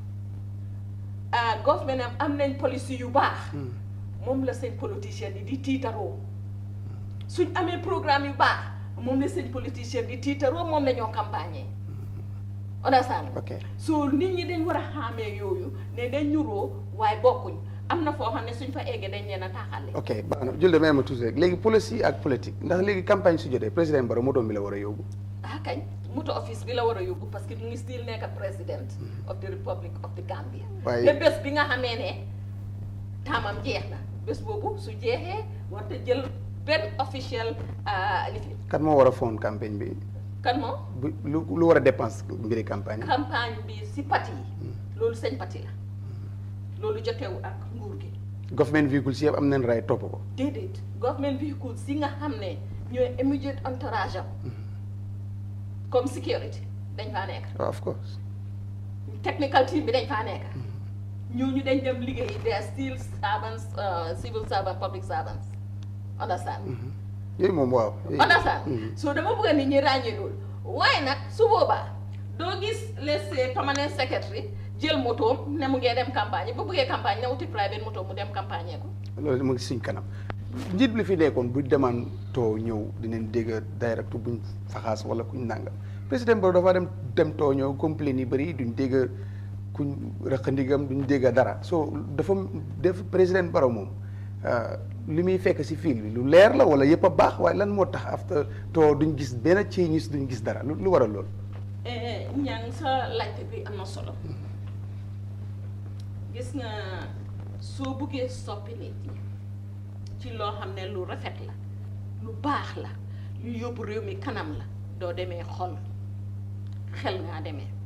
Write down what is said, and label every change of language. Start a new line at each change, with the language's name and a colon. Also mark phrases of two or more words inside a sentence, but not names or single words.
Wolof: government am nañ policy yu baax moom la seen politicien yi di tiitaroo suñ amee programme yu baax moom la seen politicien di tiitaroo moom la ñoo campagne
English: understand so
Wolof: nit ñi dañ war a xàmmee yooyu ne dañ ñuroo waaye bokkuñ am na foo xam ne suñ fa eggee dañ leen a taaxale ok baax na Julde may ma tuuti rek léegi policy ak politique ndax léegi campagne su jotee président Barrow moto bi la war a yóbbu kañ moto office bi la war a yóbbu parce que mu ngi still nekk
English: president of the Republic of the Gambia
Wolof: te bés bi nga xamee ne taamam jeex na bés boobu su jeexee war te jël benn officiel lifi kan moo war a fond campagne bi kan moo lu war a dépense mbiri campagne bi si parti yi loolu seen parti la loolu jotewu ak nguur gi
English: government vehicles
Wolof: si yëpp am nañ ray topp ko déedéet
English: government vehicles
Wolof: si nga xam ne ñooy
English: immediate entourage
Wolof: am comme security dañ faa nekk
English: of course technical team
Wolof: bi dañ faa nekk ñooñu dañ dem liggéey
English: they are still servants civil servants public servants understand
Wolof: yooyu moom waaw understand so dama bëgg nit ñi ràññee loolu waaye nag su boobaa doo gis
English: let's say permanent secretary
Wolof: jël motoom ne mu ngee dem campagne bu bëggee campagne ne wuti private moto mu dem campagne ko loolu mu ngi suñ kanam njiit li fi nekkoon bu demaan too ñëw dinañ dégg direct buñ faxaas wala kuñ nàngam président Barrow dafa dem too ñëw complain yi bëri duñ dégg kuñ rëqandigam duñ dégg dara so dafa def président Barrow moom li muy fekk si fil bi lu leer la wala yëpp a baax waaye lan moo tax after too duñ gis benn changes duñ gis dara lu waral lool ñang sa laajte bi am na solo gis nga soo buggee soppi nit ñi ci loo xam ne lu rafet la lu baax la lu yóbbu réew mi kanam la doo demee xol xel ngaa demee